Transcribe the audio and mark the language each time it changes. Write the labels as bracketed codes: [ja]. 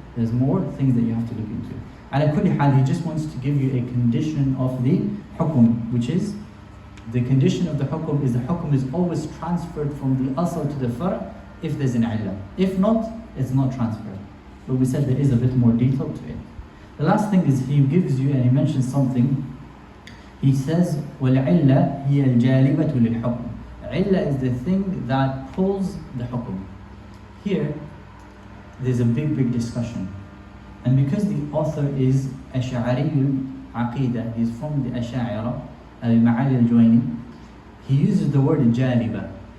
[en] There's more things that you have to look into. [ar] Ala kulli hal, [en] he just wants to give you a condition of the hukum, which is the condition of the hukum is the hukum is always transferred from the asl to the far' if there's an illah. If not, it's not transferred. But we said there is a bit more detail to it. The last thing is he gives you, and he mentions something. He says, [ar] وَالْعِلَّةِ هِيَ الْجَالِبَةُ لِلْحُكْمِ. [en] Illah is the thing that pulls the hukum. Here, there's a big discussion. And because the author is Ash'ari al-Aqidah, he's from the Ash'a'ira, al-Ma'ali al-Juwayni, he uses the word jaliba.